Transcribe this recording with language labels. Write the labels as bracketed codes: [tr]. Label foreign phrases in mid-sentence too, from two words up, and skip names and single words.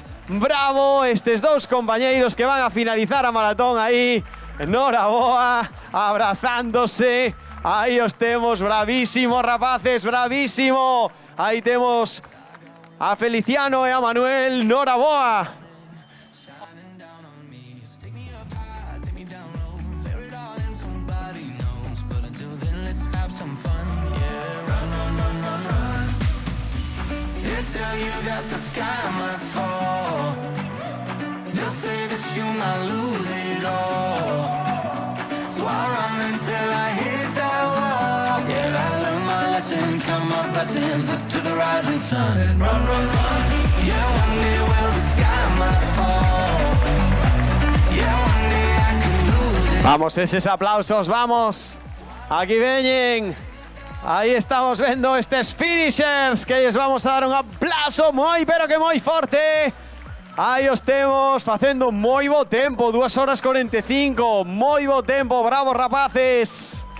[gl] Bravo, estes dous compañeiros que van a finalizar a maratón aí. Noraboa, abrazándose. Aí os temos, bravísimos rapaces, bravísimo. Aí temos a Feliciano e a Manuel. Noraboa. [en] Tell you that the sky might fall. They'll say that you might lose it all. So I'll run until I hit that wall. Yeah, I learned my lesson, count my blessings up to the rising sun. Run, run, run. Yeah, one day will the sky might fall. Yeah, one day I can lose it. [gl] Vamos, eses aplausos, vamos. Aquí veñen. Aí estamos vendo estes finishers que lles vamos a dar un aplauso moi, pero que moi forte. Aí os temos facendo moi bo tempo, 2 horas 45, moi bo tempo, bravo rapaces.